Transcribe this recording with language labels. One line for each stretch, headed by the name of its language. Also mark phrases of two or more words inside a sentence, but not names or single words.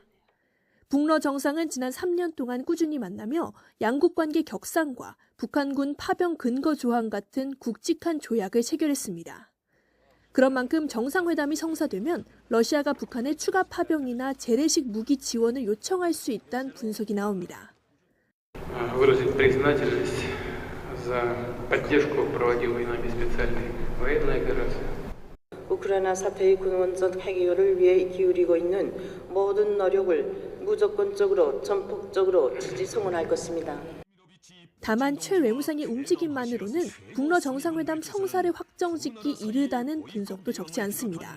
Korean: 북러 정상은 지난 3년 동안 꾸준히 만나며 양국 관계 격상과 북한군 파병 근거 조항 같은 굵직한 조약을 체결했습니다. 그런 만큼 정상회담이 성사되면 러시아가 북한에 추가 파병이나 재래식 무기 지원을 요청할 수 있다는 분석이 나옵니다.
Russian: выразить признательность за поддержку проводимой нами специальной военной операции.
Korean: 우크라이나 사태의 근원적 해결을 위해 기울이고 있는 모든 노력을 무조건적으로 전폭적으로 지지 성원할 것입니다. 다만 최 외무상의 움직임만으로는 북러 정상회담 성사를 확정짓기 이르다는 분석도 적지 않습니다.